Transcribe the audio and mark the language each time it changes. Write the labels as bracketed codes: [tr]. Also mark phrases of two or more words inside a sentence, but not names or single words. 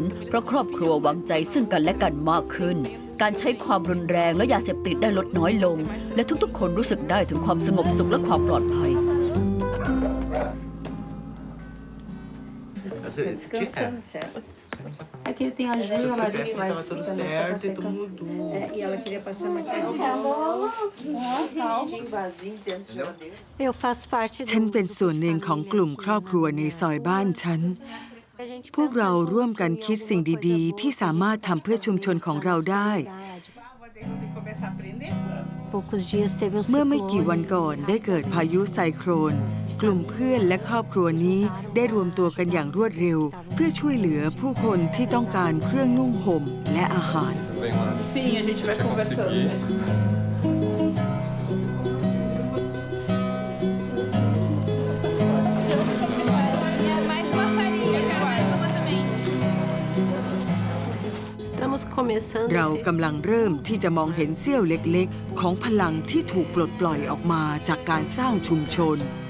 [th] เพราะครอบครัววางใจซึ่งกันและกันมากขึ้น การใช้ความรุนแรงและยาเสพติดได้ลดน้อยลง และทุกๆคนรู้สึกได้ถึงความสงบสุขและความปลอดภัย [pt] Aqui tem a Ju, a Larissa, lá em cima, né? E ela queria passar maquiagem. Eu faço parte [th] ฉันเป็นส่วนหนึ่งของกลุ่มครอบครัวในซอยบ้านฉัน พวกเราร่วมกันคิดสิ่งดีๆ ที่สามารถทำเพื่อชุมชนของเราได้ เมื่อไม่กี่วันก่อนได้เกิดพายุไซโครน กลุ่มเพื่อนและครอบครัวนี้ได้รวมตัวกันอย่างรวดเร็ว เพื่อช่วยเหลือผู้คนที่ต้องการเครื่องนุ่งห่มและอาหาร [pt] Sim, a gente vai conversando. Estamos começando. [th] เรากำลังเริ่มที่จะมองเห็นเสี้ยวเล็กๆ ของพลังที่ถูกปลดปล่อยออกมาจากการสร้างชุมชน